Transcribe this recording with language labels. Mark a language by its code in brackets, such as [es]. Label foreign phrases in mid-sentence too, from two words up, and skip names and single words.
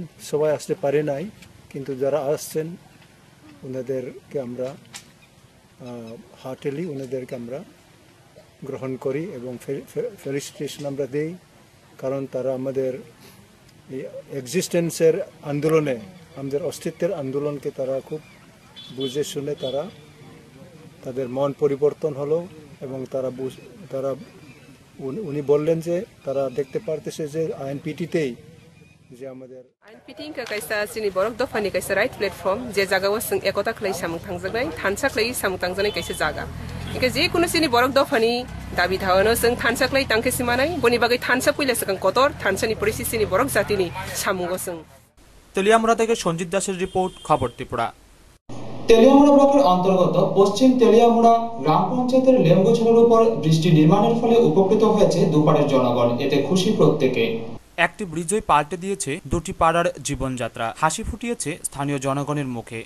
[bn] সবাই আসতে পারে নাই, কিন্তু যারা আসছেন ওনাদেরকে আমরা হার্টেলি ওনাদেরকে আমরা গ্রহণ করি এবং ফেলিসিটেশন আমরা দিই, কারণ তারা আমাদের এই এক্সিস্টেন্সের আন্দোলনে, আমাদের অস্তিত্বের আন্দোলনকে তারা খুব বুঝে শুনে তাদের মন পরিবর্তন হলো এবং তারা উনি বললেন যে তারা দেখতে পারতেছে যে আইএনপিটিতেই যে আমাদের [trp] आइनपिटिं कायसा सिनि बरक दफानि कायसा [en] right platform [trp] जे जागाव जों एकता खालाय सामुं थांजानाय थानसाख्लाय सामुं थांजानाय कायसा जागा इके जे कुनु सिनि बरक दफानि दाबि थावनो जों थानसाख्लाय तांके सिमानाय बनि बागै थानसा पयलास जों कतर थानसानि परिस्थितिनि बरक जातिनि सामुंगो जों। [bn] তেলিয়ামুড়া থেকে সঞ্জিত দাসের রিপোর্ট, খবর ত্রিপুরা। তেলিয়ামুড়া ব্লকের অন্তর্গত পশ্চিম তেলিয়ামুড়া গ্রাম পঞ্চায়েতের লেম্বুছড়ার উপর বৃষ্টি নির্মাণের ফলে উপকৃত হয়েছে দুপাড়ের জনগণ, এতে খুশি প্রত্যেকে। একটি ব্রিজই পাল্টে দিয়েছে দুটি পাড়ার জীবনযাত্রা, হাসি ফুটিয়েছে স্থানীয় জনগণের মুখে।